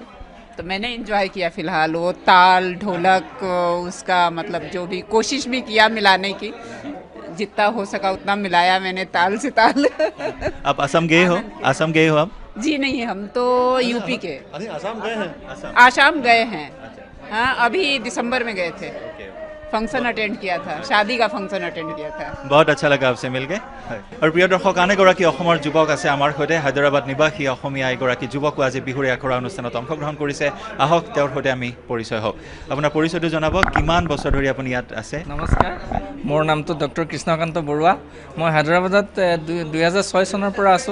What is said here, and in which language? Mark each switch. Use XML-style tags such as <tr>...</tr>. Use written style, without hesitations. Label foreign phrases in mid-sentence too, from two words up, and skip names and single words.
<hi>तो मैंने एंजॉय किया फ़िलहाल। वो ताल ढोलक, उसका मतलब जो भी कोशिश भी किया मिलाने की, जितना हो सका उतना मिलाया मैंने ताल से ताल। आप असम गए हो? असम गए हो आप? जी नहीं, हम तो यूपी के। अरे आसाम गए हैं? आसाम गए हैं, हाँ, अभी दिसंबर में गए थे।</hi> <en>function attend</en> <hi>किया था, शादी का</hi> <en>function attend</en> <hi>किया था। बहुत अच्छा लगा आपसे मिलके।</hi> <as>আৰু প্ৰিয় দৰ্শক, আন এগৰাকী অসমৰ যুৱক আছে আমাৰ সৈতে। হায়দৰাবাদ নিবাসী অসমীয়া এগৰাকী যুৱকো আজি বিহুৰ আখৰা অনুষ্ঠানত অংশগ্ৰহণ কৰিছে। আহক তেওঁৰ সৈতে আমি পৰিচয় হওঁ। আপোনাৰ পৰিচয়টো জনাব, কিমান বছৰ ধৰি আপুনি ইয়াত আছে? নমস্কাৰ, মোৰ নামটো ডক্টৰ কৃষ্ণকান্ত বৰুৱা। মই হায়দৰাবাদত 2006 চনৰ পৰা আছোঁ।</as>